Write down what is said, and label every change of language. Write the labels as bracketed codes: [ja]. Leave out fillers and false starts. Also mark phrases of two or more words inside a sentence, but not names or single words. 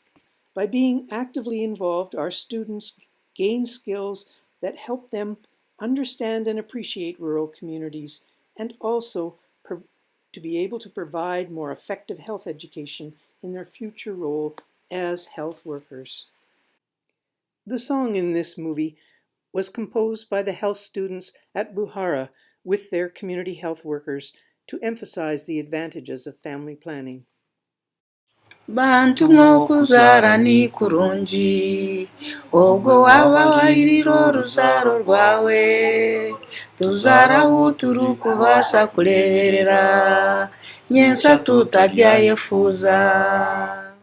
[en] By being actively involved, our students gain skills that help them understand and appreciate rural communities and also to be able to provide more effective health education in their future role as health workers. The song in this movie was composed by the health students at Buhara with their community health workers to emphasize the advantages of family planning. [nyn] Bantu mw'okuzara ni kurungi, obwo waba walirira oruzaro rwawe, tuzaraho turikubaasa kureberera, nyensa tutaryayefuza.